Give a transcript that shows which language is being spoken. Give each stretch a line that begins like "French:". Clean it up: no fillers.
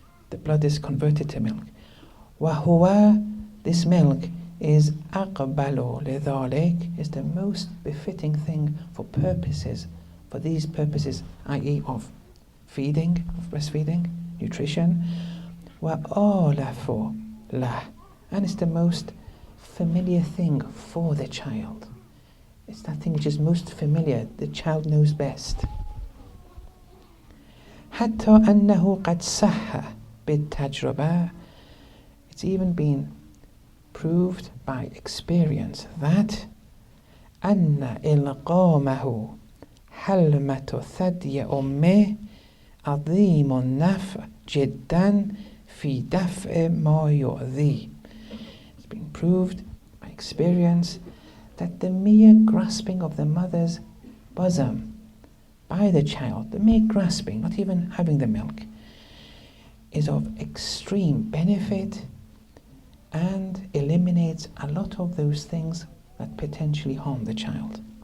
English: The blood is converted to milk.
Arabic: وهو,
English: this milk, is
Arabic: أقبل لذلك,
English: is the most befitting thing for these purposes, i.e. of feeding, of breastfeeding, nutrition.
Arabic: وآلف له,
English: and it's the most familiar thing for the child. It's that thing which is most familiar, the child knows best.
Arabic: حتى أنه قد صح بالتجربة,
English: it's even been proved by experience that
Arabic: أن إلقامه حلمة ثدي أمه عظيم النفع جدا في دفع ما يؤذي.
English: It's been proved by experience that the mere grasping of the mother's bosom by the child, the mere grasping, not even having the milk, is of extreme benefit and eliminates a lot of those things that potentially harm the child.